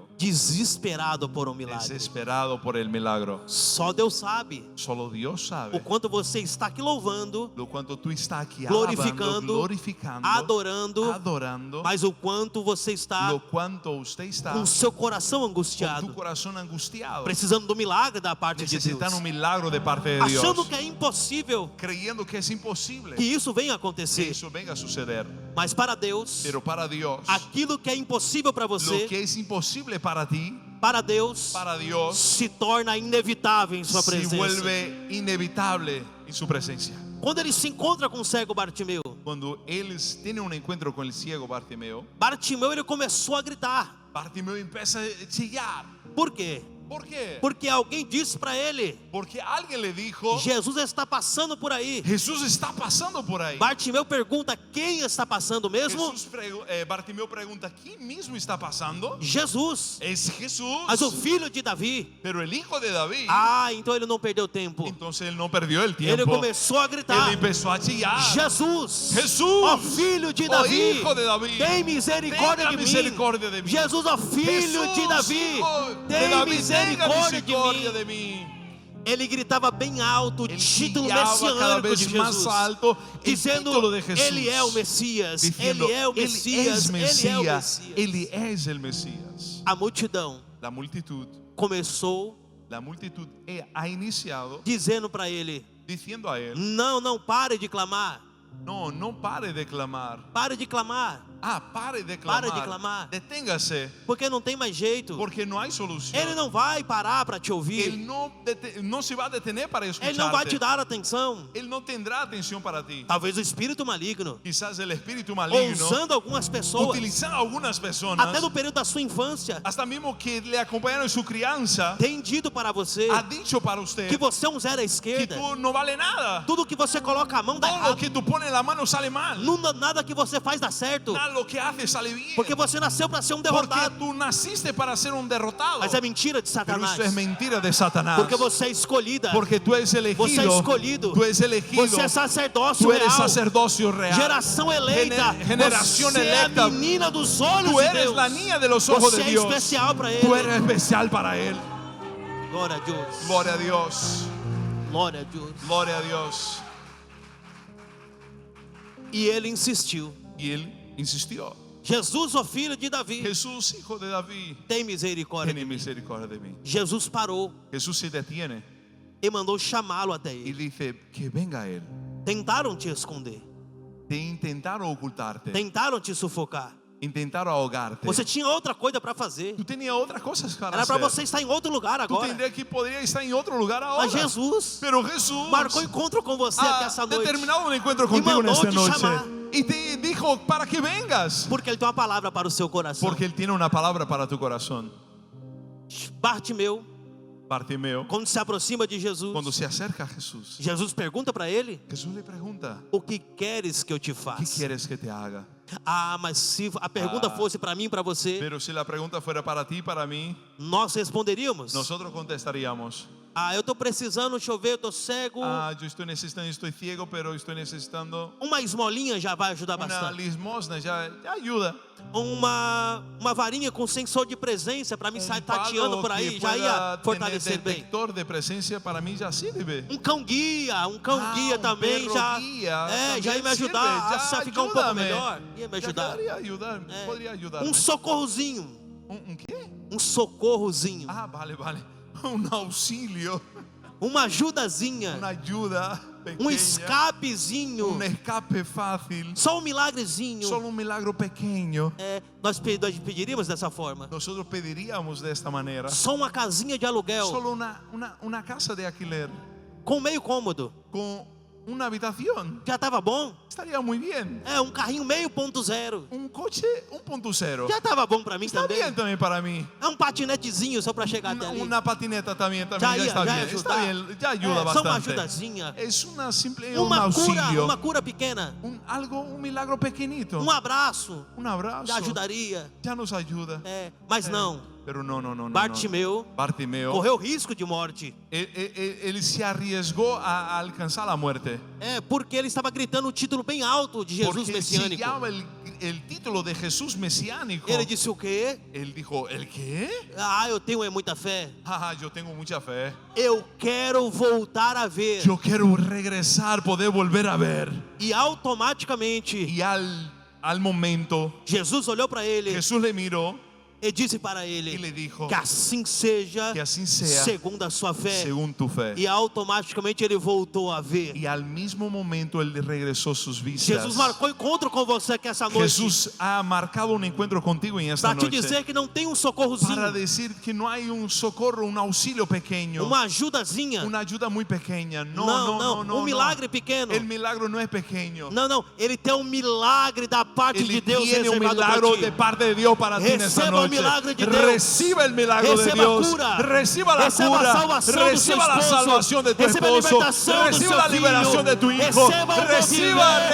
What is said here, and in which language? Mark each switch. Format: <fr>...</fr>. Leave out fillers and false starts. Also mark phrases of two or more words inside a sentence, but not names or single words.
<pt>desesperado por um milagre.</pt> <es>desesperado por el milagro.</es> <pt>Só Deus sabe</pt> <es>Solo Dios</es> <pt>o</pt> <es>sabe</es> <pt>quanto você está aqui louvando,</pt> <es>lo cuanto tú estás aquí</es> <pt>glorificando,</pt> <es>glorificando,</es> <pt>adorando,</pt> <es>adorando,</es> <pt>mas o quanto você está</pt> <es>lo cuanto usted está</es> <pt>com seu coração</pt> <es>con tu</es> <pt>angustiado,</pt> <es>corazón angustiado,</es> <pt>precisando do milagre da parte de Deus,</pt> <es>necesitando un milagro de parte de Dios,</es> <pt>achando que é impossível</pt> <es>creyendo que es imposible</es> <pt>que isso venha</pt> <es>que</es> <pt>acontecer.</pt> <es>eso venga a suceder.</es> <pt>Mas para Deus,</pt> <es>Pero para Dios,</es> <pt>aquilo que é impossível para</pt> <es>lo</es> <pt>você,</pt> <es>que es imposible para ti,</es> <pt>para Deus,</pt> <es>para Dios,</es> <pt>se torna inevitável em sua</pt> <es>se</es> <pt>presença.</pt> <es>vuelve inevitable en su presencia.</es> <pt>Quando ele se encontra com o cego Bartimeu,</pt> <es>Cuando él tiene un encuentro con el ciego Bartimeo,</es> <pt>Bartimeu ele começou a gritar.</pt> <es>Bartimeo empieza a chillar.</es> <pt>Por quê?</pt> <es>¿Por qué?</es> <pt>Porque alguém disse para ele:</pt> <es>Porque alguien le dijo,</es> <pt>Jesus está passando por aí.</pt> <es>Jesús está pasando por ahí.</es> <pt>Bartimeu pergunta: quem está passando mesmo?</pt> <es>Bartimeo pregunta, ¿quién mismo está pasando?</es> <pt>Jesus,</pt> <es>Es Jesús,</es> <pt>mas o filho de Davi.</pt> <es>pero el hijo de David.</es> <pt>Ah, então ele não perdeu tempo.</pt> <es>Entonces él no perdió el</es> <pt>Ele</pt> <es>tiempo.</es> <pt>começou a</pt> <es>Él</es> <pt>gritar:</pt> <es>empezó a chillar.</es> <pt>Jesus,</pt> <es>Jesús,</es> <pt>ó filho de</pt> <es>oh</es> <pt>Davi,</pt> <es>hijo de David,</es> <pt>tem misericórdia</pt> <es>tenga</es> <pt>de mim.</pt> <es>misericordia de mí.</es> <pt>Jesus, ó filho de</pt> <es>Jesús,</es> <pt>Davi,</pt> <es>hijo de</es> <pt>tem</pt> <es>David, tenga</es> <pt>misericórdia de</pt> <es>misericordia</es> <pt>mim.</pt> <es>de mí.</es> <pt>Ele gritava bem alto o</pt> <es>Él</es> <pt>título</pt> <es>chillaba cada</es> <pt>messiânico</pt> <es>vez</es> <pt>de</pt> <es>más</es> <pt>Jesus,</pt> <es>alto el</es> <pt>dizendo:</pt> <es>título de Jesús,</es> <pt>Ele é o Messias,</pt> <es>diciendo,</es> <pt>Ele é o</pt> <es>Él</es> <pt>Messias,</pt> <es>es</es> <pt>Ele é o</pt> <es>Mesías,</es> <pt>Messias.</pt> <es>Él es el Mesías.</es> <pt>A multidão</pt> <es>La multitud ha iniciado</es> <pt>dizendo para ele:</pt> <es>diciendo a él,</es> <pt>não pare de clamar,</pt> <es>no, no pare de clamar.</es> <pt>pare de clamar,</pt> <es>Pare de clamar.</es> <pt>Pare de clamar.</pt> <es>Deténgase,</es> <pt>porque não tem mais jeito.</pt> <es>porque no hay solución.</es> <pt>Ele não vai parar para te</pt> <es>Él</es> <pt>ouvir,</pt> <es>no se va a detener para escucharte.</es> <pt>ele não vai te dar atenção.</pt> <es>Él no tendrá atención para ti.</es> <pt>Talvez o espírito maligno,</pt> <es>Quizás el espíritu maligno,</es> <pt>usando algumas pessoas,</pt> <es>utilizando a algunas personas,</es> <pt>até no período da sua infância,</pt> <es>hasta mismo que le acompañaron en su crianza,</es> <pt>tem dito para você</pt> <es>ha dicho para usted</es> <pt>que você é um zero à</pt> <es>que</es> <pt>esquerda.</pt> <es>tú no vale nada.</es> <pt>Tudo que você coloca a mão dá</pt> <es>Todo lo</es> <pt>errado.</pt> <es>que tú pones la mano sale mal.</es> <pt>Nada que você faz dá certo.</pt> <es>Nada lo que haces sale bien.</es> <pt>Porque você nasceu para ser um</pt> <es>Porque</es> <pt>derrotado.</pt> <es>tú naciste para ser un derrotado.</es> <pt>Mas é mentira de</pt> <es>Pero</es> <pt>Satanás.</pt> <es>eso es mentira de Satanás.</es> <pt>Porque você é escolhida.</pt> <es>Porque tú eres elegido.</es> <pt>Você é escolhido.</pt> <es>Tú eres elegido.</es> <pt>Você é sacerdócio</pt> <es>Tú eres</es> <pt>real.</pt> <es>sacerdócio real.</es> <pt>Geração eleita.</pt> <es>Generación</es> <pt>Você é a</pt> <es>electa.</es> <pt>menina dos olhos</pt> <es>Tú</es> <pt>de</pt> <es>eres</es> <pt>Deus.</pt> <es>la niña de los ojos</es> <pt>Você</pt> <es>de</es> <pt>é</pt> <es>Dios.</es> <pt>especial para</pt> <es>Tú</es> <pt>Ele.</pt> <es>eres especial para Él.</es> <pt>Glória a Deus.</pt> <es>Gloria a Dios.</es> <pt>Glória a Deus.</pt> <es>Gloria a Dios.</es> <pt>E ele insistiu:</pt> <es>Y Él insistió.</es> <pt>Jesus, o filho de Davi,</pt> <es>Jesús, hijo de David,</es> <pt>tem misericórdia</pt> <es>tiene</es> <pt>de mim.</pt> <es>misericordia de mí.</es> <pt>Jesus parou</pt> <es>Jesús se detiene</es> <pt>e mandou chamá-lo até</pt> <es>y</es> <pt>ele.</pt> <es>dice que venga Él.</es> <pt>Tentaram te esconder.</pt> <es>Te intentaron ocultarte.</es> <pt>Tentaram te sufocar.</pt> <es>Intentaron ahogarte.</es> <pt>Você tinha outra coisa para fazer.</pt> <es>Tú tenías otras cosas para</es> <pt>Era para</pt> <es>hacer.</es> <pt>você estar em outro lugar</pt> <es>Tú</es> <pt>agora.</pt> <es>tendrías que podría estar en otro lugar ahora.</es> <pt>Mas Jesus</pt> <es>Pero Jesús</es> <pt>marcou encontro com você aqui</pt> <es>ha</es> <pt>essa noite.</pt> <es>determinado un encuentro contigo en mandó esta te noche. llamar. Y te dijo para que vengas.</es> <pt>Porque Ele tem uma palavra para o seu coração.</pt> <es>Porque Él tiene una palabra para tu corazón.</es> <pt>Bartimeu,</pt> <es>Bartimeo,</es> <pt>quando se aproxima de Jesus,</pt> <es>cuando se acerca a Jesús,</es> <pt>Jesus pergunta para ele:</pt> <es>Jesús le pregunta,</es> <pt>o que queres que eu te</pt> <es>¿qué</es> <pt>faça?</pt> <es>quieres que te haga?</es> <pt>Ah, mas se a pergunta fosse para mim e para você,</pt> <es>Pero si la pregunta fuera para ti y para mí,</es> <pt>nós responderíamos:</pt> <es>nosotros contestaríamos:</es> <pt>ah, eu estou precisando, deixa eu ver, eu estou cego.</pt> <es>yo estoy ciego, pero estoy necesitando</es> <pt>Uma esmolinha já vai ajudar</pt> <es>una</es> <pt>bastante.</pt> <es>limosna, ya ayuda.</es> <pt>Uma varinha com sensor de presença para mim sair tateando</pt> <es>Palo</es> <pt>por aí,</pt> <es>que</es> <pt>já ia</pt> <es>pueda</es> <pt>fortalecer</pt> <es>tener</es> <pt>bem.</pt> <es>detector de presencia para mí ya sirve.</es> <pt>Um cão guia também</pt> <es>perro</es> <pt>já,</pt> <es>guia</es> <pt>já ia me</pt> <es>também</es> <pt>ajudar</pt> <es>sirve,</es> <pt>a ficar um pouco</pt> <es>ayúdame.</es> <pt>melhor. Ia me</pt> <es>Ya</es> <pt>ajudar.</pt> <es>podría ayudar, podría ayudar.</es> <pt>Um socorrozinho,</pt> <es>¿Un qué?</es> <pt>um socorrozinho,</pt> <es>Vale. Un auxilio,</es> <pt>uma ajudazinha,</pt> <es>una ayuda</es> <pt>um</pt> <es>pequeña,</es> <pt>escapezinho,</pt> <es>un escape fácil,</es> <pt>só um milagrezinho.</pt> <es>solo un milagro pequeño.</es> <pt>Nós pediríamos dessa forma.</pt> <es>Nosotros pediríamos de esta manera.</es> <pt>Só uma casinha de aluguel</pt> <es>Solo una casa de alquiler</es> <pt>com meio cômodo.</pt> <es>con una habitación.</es> <pt>Já estava bom?</pt> <es>Estaría muy bien.</es> <pt>Um carrinho meio ponto zero.</pt> <es>Un coche 1.0.</es> <pt>Já estava bom para mim</pt> <es>Está</es> <pt>também.</pt> <es>bien también para mí.</es> <pt>Um patinetezinho só para chegar até ali.</pt> <es>Una patineta también</es> <pt>Já</pt> <es>ya</es> <pt>ia,</pt> <es>está</es> <pt>já ia</pt> <es>bien. Está</es> <pt>ajudar.</pt> <es>bien, ya ayuda</es> <pt>Só uma</pt> <es>bastante.</es> <pt>ajudazinha.</pt> <es>Es una simple un</es> <pt>Uma</pt> <es>auxilio.</es> <pt>cura pequena.</pt> <es>Un milagro pequeñito.</es> <pt>Um abraço.</pt> <es>Un abrazo.</es> <pt>Já ajudaria.</pt> <es>Ya nos ayuda.</es> <pt>Mas não.</pt> <es>Pero no.</es> <pt>Bartimeu</pt> <es>Bartimeo,</es> <pt>correu risco de morte.</pt> <es>él se arriesgó a alcanzar la muerte.</es> <pt>Porque ele estava gritando um título bem alto de Jesus</pt> <es>Porque</es> <pt>messiânico.</pt> <es>siguiaba el título de Jesús mesiánico.</es> <pt>Ele disse o quê?</pt> <es>Él dijo, ¿el qué?</es> <pt>Eu tenho muita fé.</pt> <es>Yo tengo mucha fe.</es> <pt>Eu quero voltar a ver.</pt> <es>Yo quiero regresar, poder volver a ver.</es> <pt>E automaticamente</pt> <es>Y al momento,</es> <pt>Jesus olhou para ele</pt> <es>Jesús le miró</es> <pt>e disse para</pt> <es>y</es> <pt>ele:</pt> <es>le dijo,</es> <pt>que assim seja,</pt> <es>que así sea,</es> <pt>segundo a sua fé.</pt> <es>según tu fe.</es> <pt>E automaticamente ele voltou a ver.</pt> <es>Y al mismo momento él regresó sus vistas.</es> <pt>Jesus marcou encontro com você aqui essa noite.</pt> <es>Jesús ha marcado un encuentro contigo en esta</es> <pt>Para te</pt> <es>noche.</es> <pt>dizer que não tem um socorrozinho,</pt> <es>Para decir que no hay un socorro, un auxilio pequeño,</es> <pt>uma ajudazinha.</pt> <es>una ayuda muy pequeña. No.</es> <pt>Um milagre pequeno.</pt> <es>El milagro no es pequeño.</es> <pt>Não, ele tem um milagre da parte de</pt> <es>Él</es> <pt>Deus</pt> <es>tiene un</es> <pt>reservado</pt> <es>milagro</es> <pt>para</pt> <es>de</es> <pt>ti.</pt> <es>parte de Dios para ti en esta</es> <pt>Receba o</pt> <es>noche.</es> <pt>milagre de Deus.</pt> <es>Reciba el milagro de</es> <pt>Receba</pt> <es>Dios.</es> <pt>cura.</pt> <es>Reciba la</es> <pt>Receba a</pt> <es>cura.</es> <pt>salvação do seu</pt> <es>Reciba la</es> <pt>esposo.</pt> <es>salvación de tu</es> <pt>Receba a</pt> <es>esposo.</es> <pt>libertação do</pt> <es>Reciba</es> <pt>seu</pt> <es>la liberación de tu</es> <pt>filho.</pt> <es>hijo.</es> <pt>Receba o</pt> <es>Reciba</es> <pt>poder do</pt>